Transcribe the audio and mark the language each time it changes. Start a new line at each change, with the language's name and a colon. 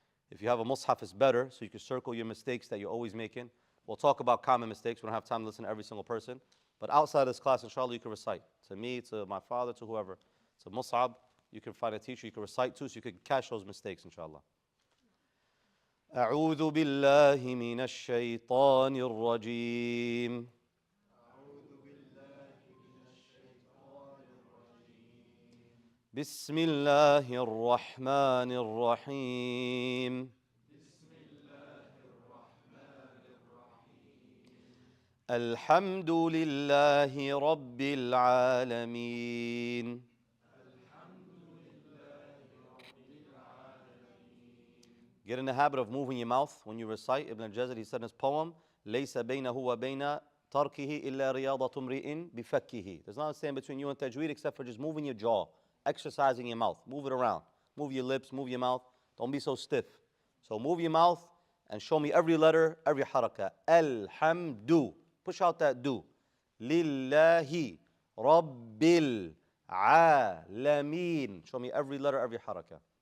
English: If you have a mushaf, it's better, so you can circle your mistakes that you're always making. We'll talk about common mistakes. We don't have time to listen to every single person. But outside of this class, inshallah, you can recite. To me, to my father, to whoever. It's a mus'ab. You can find a teacher you can recite to, so you can catch those mistakes, inshallah.
Arabic: أعوذ بالله من الشيطان الرجيم. بسم الله الرحمن الرحيم. الحمد لله رب العالمين.
English: Get in the habit of moving your mouth when you recite. Ibn al-Jazari, he said in his poem,
Arabic: لَيْسَ بَيْنَهُ وَبَيْنَ تَرْكِهِ إِلَّا رِيَاضَةُ امْرِئٍ بِفَكِّهِ.
English: There's not a stand between you and tajweed except for just moving your jaw, exercising your mouth. Move it around. Move your lips, move your mouth. Don't be so stiff. So move your mouth and show me every letter, every harakah. Alhamdu. Push out that do. Lillahi Rabbil Alameen. Show me every letter, every harakah.